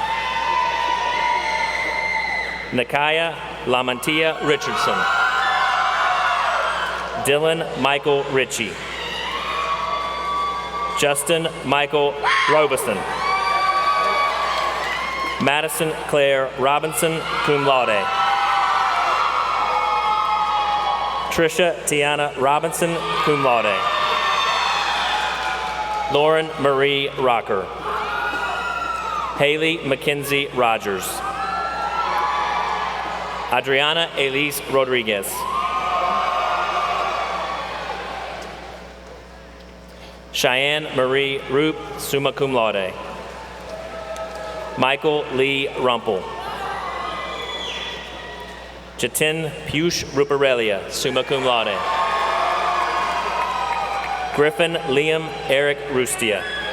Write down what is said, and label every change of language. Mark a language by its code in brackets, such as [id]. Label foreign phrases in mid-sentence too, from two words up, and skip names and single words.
[en] Nakaya Lamantia Richardson. Dylan Michael Ritchie. Justin Michael Robeson. Madison Claire Robinson, [la] cum laude. [en] Trisha Tiana Robinson, [la] cum laude. [en] Lauren Marie Rocker. Haley Mackenzie Rogers. Adriana Elise Rodriguez. Cheyenne Marie Roop, [la] summa cum laude. [en] Michael Lee Rumpel. Jatin Piyush Ruparelia, [la] summa cum laude. [en] Griffin Liam Eric Rustia.